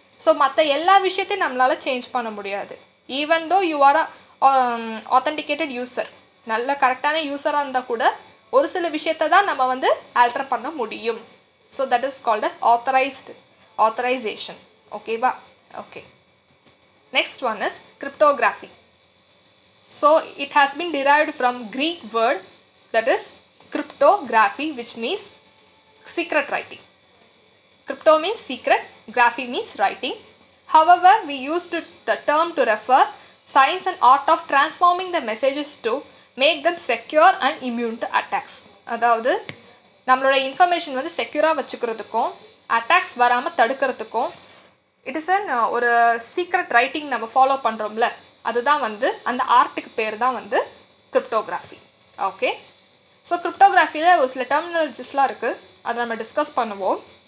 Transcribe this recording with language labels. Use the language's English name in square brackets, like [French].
[Tamil] So மற்ற எல்லா விஷயத்தையும் நம்மளால் சேஞ்ச் பண்ண முடியாது. [English] even though you are a authenticated user, [Tamil] நல்ல கரெக்டான யூஸராக இருந்தால் கூட ஒரு சில விஷயத்தை தான் நம்ம வந்து ஆல்டர் பண்ண முடியும். [English] So that is called as authorization. ஓகேவா? Okay. Next one is cryptography. So it has been derived from Greek word that is cryptography, which means secret writing. Crypto means secret, graphy means writing. However, we used the term to refer science and art of transforming the messages to make them secure and immune to attacks. [Tamil] அதாவது நம்மளோட information வந்து செக்யூராக வச்சுக்கிறதுக்கும் attacks வராமல் தடுக்கிறதுக்கும் it is ஒரு secret writing நம்ம follow பண்ணுறோம்ல, அதுதான் வந்து அந்த ஆர்ட்டுக்கு பேர் தான் வந்து கிரிப்டோகிராஃபி. ஓகே. ஸோ கிரிப்டோகிராஃபியில் ஒரு சில டெர்மினாலஜிஸ்லாம் இருக்குது, அதை நம்ம டிஸ்கஸ் பண்ணுவோம்.